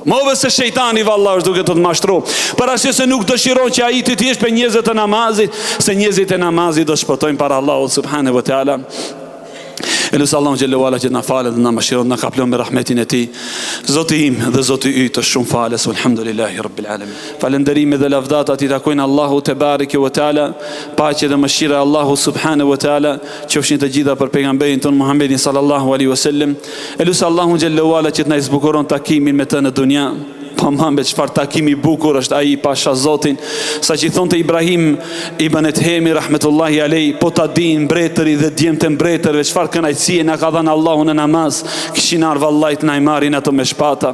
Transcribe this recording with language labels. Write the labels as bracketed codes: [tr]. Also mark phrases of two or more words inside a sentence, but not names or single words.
[sq] Move se shejtani vallahi është duke të mashtru. Për arsye se nuk dëshiron që ai të jesh për njerëzit të namazit, se njerëzit e namazit do shpëtojnë para Allahut [ar] سبحانه وتعالى. [sq] Elusë Allahu [ar] جل وعلا [sq] që na falet dhe na mëshiron, na kaplon me rahmetin e Tij. Zoti im dhe Zoti yt është shumë falës, [ar] الحمد لله رب العالمين. [sq] Falënderime dhe lavdata i takojnë Allahu [ar] تبارك وتعالى, [sq] paqja dhe mëshira e Allahu [ar] سبحانه وتعالى [sq] qofshin të gjitha për pejgamberin ton Muhammedin [ar] صلى الله عليه وسلم. [sq] Elusë Allahu [ar] جل وعلا [sq] që na zbukuron takimin me të në dunja. Pa mambe çfarë takimi bukur është ai pasha Zotin, sa që i thonte Ibrahim ibn Ethemi [ar] رحمة الله عليه, [sq] po ta din mbretëri dhe djemtë mbretërve çfarë kënaqësie na ka dhënë Allahu në namaz, kishin ardhur vallajt na i marrin ato me shpata.